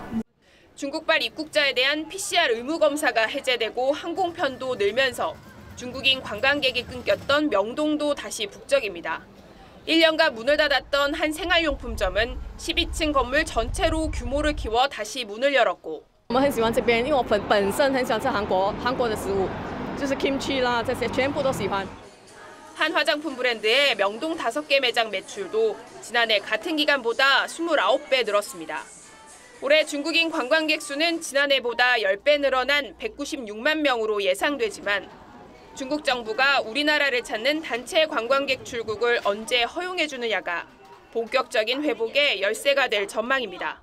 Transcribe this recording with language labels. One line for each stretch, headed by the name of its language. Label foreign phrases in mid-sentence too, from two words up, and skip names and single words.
Korean: 중국발 입국자에 대한 PCR 의무 검사가 해제되고 항공편도 늘면서 중국인 관광객이 끊겼던 명동도 다시 북적입니다. 1년간 문을 닫았던 한 생활용품점은 12층 건물 전체로 규모를 키워 다시 문을 열었고.
Chinese: 我们很喜欢这边，因为我本身很喜欢吃韩国的食物，就是 kimchi 啦，这些全部都喜欢。
Korean: 한 화장품 브랜드의 명동 5개 매장 매출도 지난해 같은 기간보다 29배 늘었습니다. 올해 중국인 관광객 수는 지난해보다 10배 늘어난 196만 명으로 예상되지만 중국 정부가 우리나라를 찾는 단체 관광객 출국을 언제 허용해주느냐가 본격적인 회복의 열쇠가 될 전망입니다.